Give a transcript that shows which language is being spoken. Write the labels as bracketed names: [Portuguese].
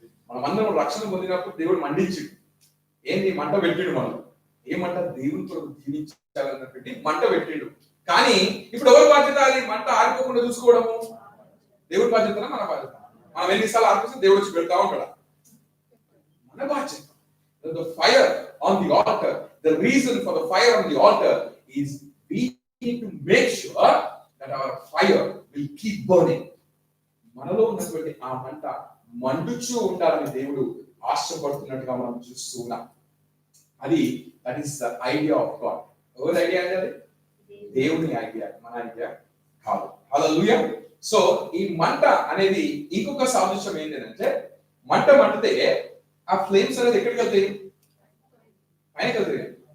[Telugu] మనమందరం రక్షణ పొందినప్పుడు దేవుడు మండించిండు. ఏంది? మంట పెట్టిండు. మనం ఏమంట? దేవునితో జీవించాలన్నటువంటి మంట పెట్టిండు. కానీ ఇప్పుడు ఎవరి బాధ్యత? అది మంట ఆరిపోకుండా చూసుకోవడము దేవుడి బాధ్యతనా మన బాధ్యత? మనం ఎన్నిసార్లు ఆరిపోతే దేవుడు వచ్చి పెడతా ఉంటాడు. మన బాధ్యత. [English] The fire on the altar, the reason for the fire on the altar is we need to make sure that our fire will keep burning. [Telugu] మనలో ఉన్నటువంటి ఆ మంట మండుచూ ఉండాలని దేవుడు ఆశపడుతున్నట్టుగా మనం చూస్తూ ఉన్నాం. [English] అది that is the idea of God. [Telugu] ఎవరి ఐడియా అది? దేవుని ఐడియా, మన ఐడియా కాదు. హల్లెలూయా. సో ఈ మంట అనేది ఇంకొక సాదృశ్యం ఏంటంటే, మంట మండితే ఆ ఫ్లేమ్స్ అనేది ఎక్కడికి వెళ్తాయి? పైకి వెళ్తాయి.